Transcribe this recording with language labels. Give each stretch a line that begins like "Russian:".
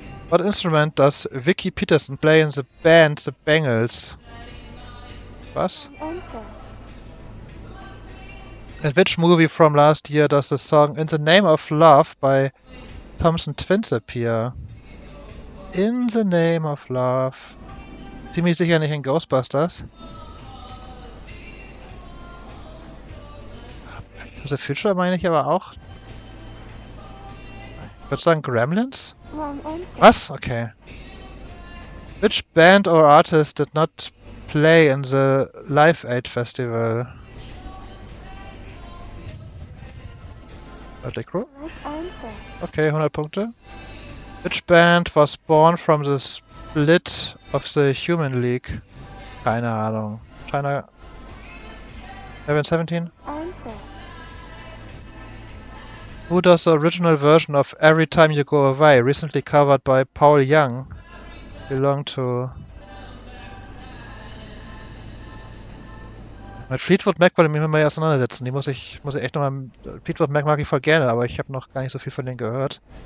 English: What instrument does Vicky Peterson play in the band The Bangles?
German: Was?
English: Answer. In which movie from last year does the song In the Name of Love by Thompson Twins appear? In the Name of Love.
German: Ziemlich sicher nicht in Ghostbusters. The Future meine ich aber auch. Ich würde sagen Gremlins?
English: Wrong answer.
German: Was? Okay.
English: Which band or artist did not play in the Live Aid Festival? Electro? Right answer.
German: Okay, 100 Punkte.
English: Which band was born from the split of the Human League?
German: Keine Ahnung. China... 1117?
English: Answer. Who does the original version of Every Time You Go Away, recently covered by Paul Young, belong to?
German: Mit Fleetwood Mac wollte ich mich mal auseinandersetzen. Die muss ich echt nochmal... Fleetwood Mac mag ich voll gerne, aber ich habe noch gar nicht so viel von denen gehört.